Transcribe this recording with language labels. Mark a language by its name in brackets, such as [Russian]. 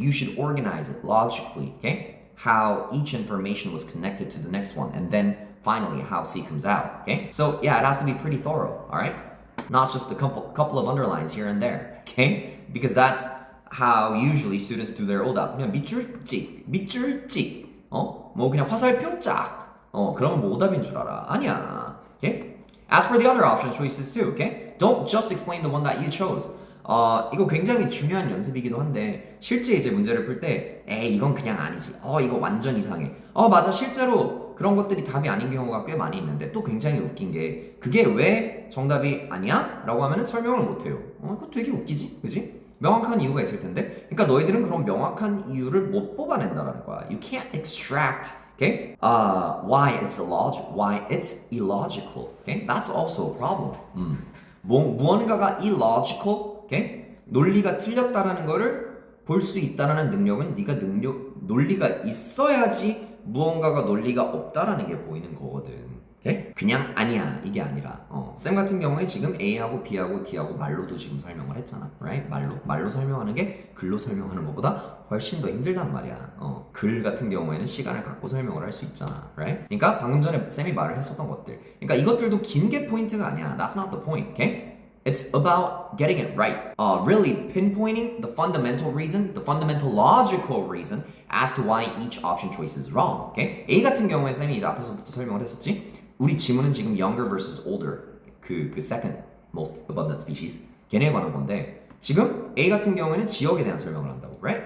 [English] You should organize it logically, okay? How each information was connected to the next one, and then finally how C comes out, okay? So yeah, it has to be pretty thorough, all right? Not just a couple of underlines here and there, okay? Because that's how usually students do their 오답. [Korean] 그냥 밑줄찍, 뭐 그냥 화살표 짝, 그러면 뭐 오답인 줄 알아? 아니야, okay? [English] As for the other option choices too, okay? Don't just explain the one that you chose. [Korean] 이거 굉장히 중요한 연습이기도 한데 실제 이제 문제를 풀 때 에이 이건 그냥 아니지. 이거 완전 이상해. 맞아 실제로 그런 것들이 답이 아닌 경우가 꽤 많이 있는데 또 굉장히 웃긴 게 그게 왜 정답이 아니야? 라고 하면은 설명을 못해요. 이거 되게 웃기지? 그지? 명확한 이유가 있을 텐데 그러니까 너희들은 그런 명확한 이유를 못 뽑아낸다라는 거야. [English] You can't extract okay? Why it's illogical. Okay? That's also a problem. 무언가가 illogical, okay? [Korean] 논리가 틀렸다라는 거를 볼 수 있다라는 능력은 네가 논리가 있어야지 무언가가 논리가 없다라는 게 보이는 거거든. [English] Okay? [Korean] 그냥 아니야 이게 아니라 쌤 같은 경우에 지금 A하고 B하고 D하고 말로도 지금 설명을 했잖아, right? 말로 설명하는 게 글로 설명하는 것보다 훨씬 더 힘들단 말이야. 글 같은 경우에는 시간을 갖고 설명을 할 수 있잖아, right? 그러니까 방금 전에 쌤이 말을 했었던 것들, 그러니까 이것들도 긴 게 포인트가 아니야. [English] That's not the point, okay? It's about getting it right. Really pinpointing the fundamental reason, the fundamental logical reason as to why each option choice is wrong. Okay? [Korean] A 같은 경우에 쌤이 이제 앞에서부터 설명을 했었지. 우리 지문은 지금 [English] younger versus older, [Korean] 그 second most abundant species 걔네에 관한 건데 지금 A 같은 경우에는 지역에 대한 설명을 한다고, right?